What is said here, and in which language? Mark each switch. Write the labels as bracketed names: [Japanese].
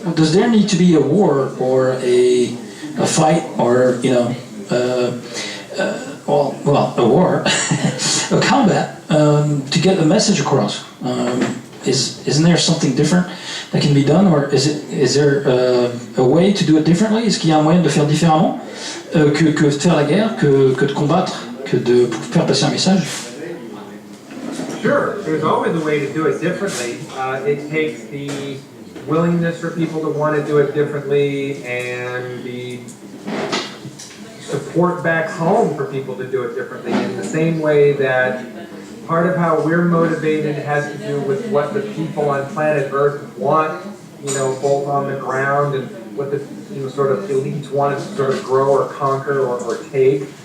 [English] Does there need to be a war or a fight or a war, a combat to get a message across? Isn't there something different that can be done, or is there a way to do it differently? [French] Est-ce qu'il y a un moyen de faire différemment que de faire la guerre, que de combattre, que de faire passer un message? [English] Sure, there's always a way to do it differently. It takes the willingness for people to want to do it differently and the support back home for people to do it differently in the same way that part of how we're motivated has to do with what the people on planet Earth want, both on the ground and what the sort of elites want to sort of grow or conquer or take.